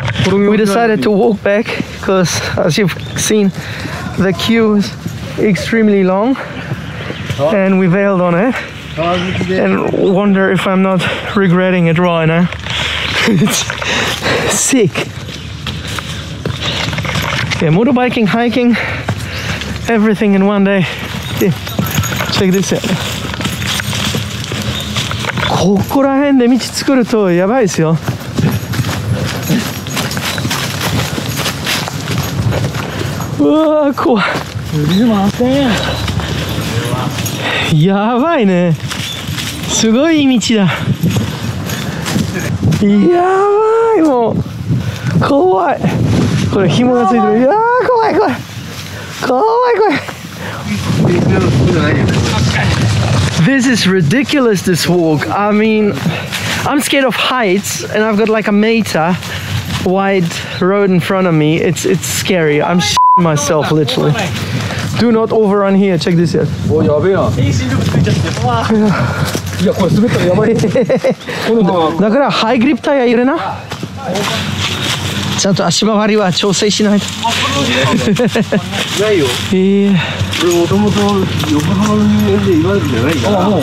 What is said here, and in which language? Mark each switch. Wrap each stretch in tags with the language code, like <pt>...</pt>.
<en>We decided to walk back because, as you've seen, the queue is extremely long, and we bailed on it and wonder if I'm not regretting it right now. It's sick. Yeah, motorbiking, hiking, everything in one day. Yeah. Check this out.</en> <ja>ここら辺で道作るとやばいですよ。うわー、怖い。すみません。やばいね。すごい道だ。やばい、もう怖い。これ紐がついてる。いやー、怖い怖い怖い怖い。</ja> <en>This is ridiculous, this walk. I mean, I'm scared of heights and I've got like a meter wide road in front of me. It's scary. I'm shitting myself literally. Do not overrun here. Check this out.</en> <ja>Oh,だからハイグリップタイヤ入れな。ちゃんと足回りは調整しないと。ないよ。俺もともと横浜の人間で言われるんじゃないから。</ja>